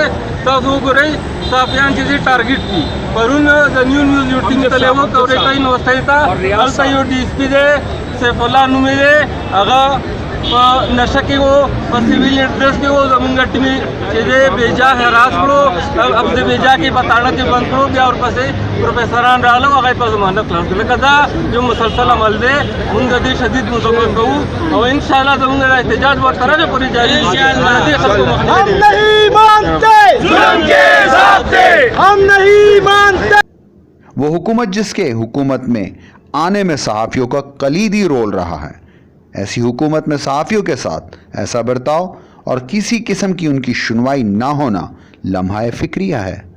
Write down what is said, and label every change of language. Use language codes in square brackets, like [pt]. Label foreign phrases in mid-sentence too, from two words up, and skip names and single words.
[ps] تاسو وګورئ صحافیان چې دي ټارګېټ دي. پرون د نیو نیوز یو ټیم تللی و کوریټۍ نوستۍ ته، هلته یو ډي اس پي دی سیف الله نومې دی، هغه په نشه کې و، په [en] civil dress [ps] کې و. زمونږ ټیم چې دی بېجا هراس کړو، اب د بېجا کې په تاړه کې بند کړو، بیا ورپسې پروفیسران راغلل هغه په ضمانت خلاص کړل. لکه دا یو مسلسل عمل دی. موږ د دې شدید مذمت کوو او انشاءالله زمونږ د احتجاج به تر هغې پورې جاري وي. [ur] ہم نہیں مانتے ظلم کے ضابطے, ہم نہیں مانتے. وہ حکومت جس کے حکومت میں آنے میں صحافیوں کا کلیدی رول رہا ہے، ایسی حکومت میں صحافیوں کے ساتھ ایسا برتاؤ اور کسی قسم کی ان کی سنوائی نہ ہونا لمحہ فکریہ ہے.